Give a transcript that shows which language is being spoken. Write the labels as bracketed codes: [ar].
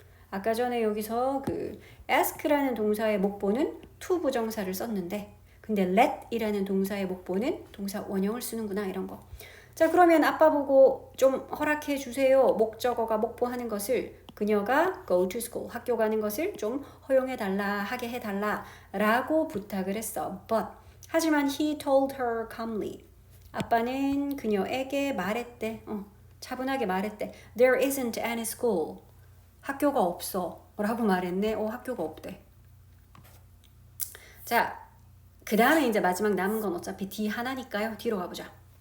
[ko] 아까 전에 여기서 그 ask라는 동사의 목보는 to 부정사를 썼는데 근데 let이라는 동사의 목보는 동사 원형을 쓰는구나 이런 거. 자, 그러면 아빠 보고 좀 허락해 주세요. 목적어가 목보하는 것을 그녀가 [en] go to school, [ko] 학교 가는 것을 좀 허용해 달라, 하게 해 달라 라고 부탁을 했어. [en] But [ko] 하지만 [en] he told her calmly. [ko] 아빠는 그녀에게 말했대. 차분하게 말했대. [en] There isn't any school. [ko] 학교가 없어. 라고 말했네. 학교가 없대. 자, 그 다음에 이제 마지막 남은 건 어차피 D 하나니까요. 뒤로 가보자.